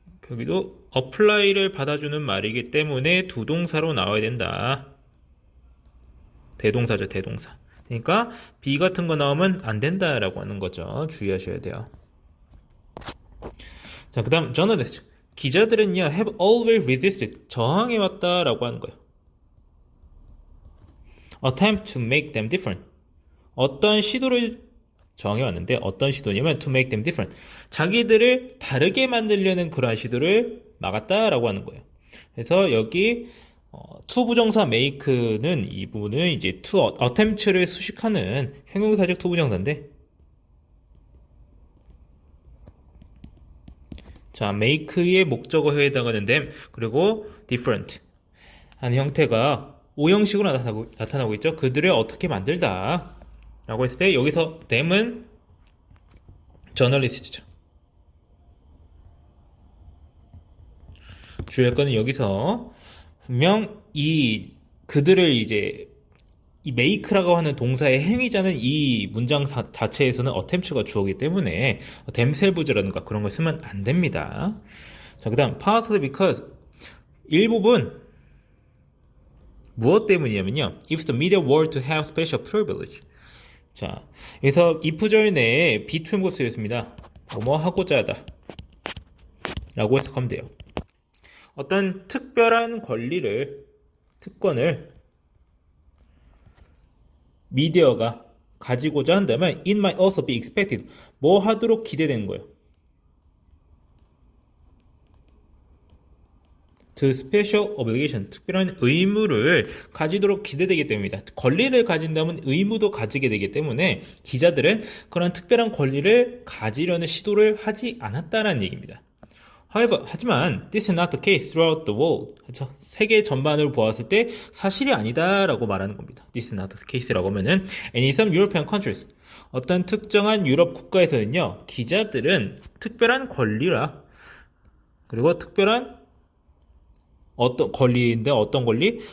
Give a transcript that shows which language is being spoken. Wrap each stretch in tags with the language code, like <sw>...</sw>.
<ko>여기도 apply를 받아주는 말이기 때문에 두 동사로 나와야 된다. 대동사죠, 대동사. 그러니까 be 같은 거 나오면 안 된다라고 하는 거죠. 주의하셔야 돼요. 자, 그 다음 journalist. 기자들은요</ko> <en>have always resisted.</en> <ko>저항해왔다라고 하는 거예요.</ko> <en>attempt to make them different.</en> <ko>어떤 시도를 정해왔는데 어떤 시도냐면</ko> <en>to make them different.</en> <ko>자기들을 다르게 만들려는 그러한 시도를 막았다라고 하는 거예요. 그래서 여기 to 부정사 make는 이 부분은 이제 to attempt를 수식하는 형용사적 to 부정사인데, 자, make의 목적어에 해당하는 them 그리고 different 하는 형태가 오형식으로 나타나고 있죠. 그들을 어떻게 만들다 라고 했을 때 여기서 them은 저널리스트죠. 주의할 거는 여기서 분명 그들을 이제 이 make라고 하는 동사의 행위자는 이 문장 자체에서는 attempt가 주어이기 때문에 themselves라든가 그런 걸 쓰면 안 됩니다.</ko> <en>자, 그 다음 partly because</en> <ko>일부분 무엇 때문이냐면요,</ko> <en>if the media were to have special privilege.</en> <ko>자, 그래서 if절 내에 비투음고 쓰였습니다. 뭐뭐 하고자 하다 라고 해석하면 돼요. 어떤 특별한 특권을 미디어가 가지고자 한다면</ko> <en>it might also be expected.</en> <ko>뭐 하도록 기대되는 거예요.</ko> <en>to special obligation.</en> <ko>특별한 의무를 가지도록 기대되기 때문입니다. 권리를 가진다면 의무도 가지게 되기 때문에 기자들은 그런 특별한 권리를 가지려는 시도를 하지 않았다는 얘기입니다.</ko> <en>However,</en> <ko>하지만</ko> <en>this is not the case throughout the world.</en> <ko>그렇죠? 세계 전반을 보았을 때 사실이 아니다라고 말하는 겁니다.</ko> <en>This is not the case</en> <ko>라고 하면은</ko> <en>and in some European countries,</en> <ko>어떤 특정한 유럽 국가에서는요, 기자들은 특별한 권리라, 그리고 특별한 어떤 권리인데 어떤 권리?</ko>